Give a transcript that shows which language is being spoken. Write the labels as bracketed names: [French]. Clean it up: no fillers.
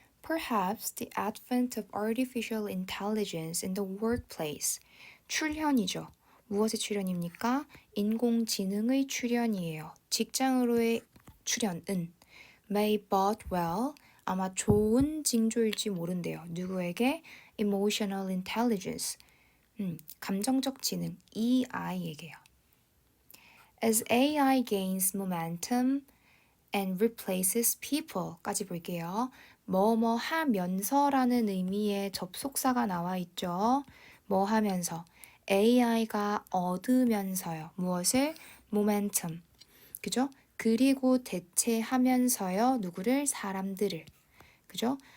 [English] Perhaps the advent of artificial intelligence in the workplace. [Korean] 출현이죠. 무엇의 출현입니까? 인공지능의 출현이에요. 직장으로의 출현은 [English] may bode well, [Korean] 아마 좋은 징조일지 모른대요. 누구에게? emotional intelligence, 감정적 지능, EI에게요. [English] As AI gains momentum and replaces people까지 [Korean] 볼게요. 뭐뭐 하면서라는 의미의 접속사가 나와 있죠. 뭐 하면서 AI가 얻으면서요. 무엇을? momentum. 그죠? 그리고 대체하면서요. 누구를? 사람들을. 그죠?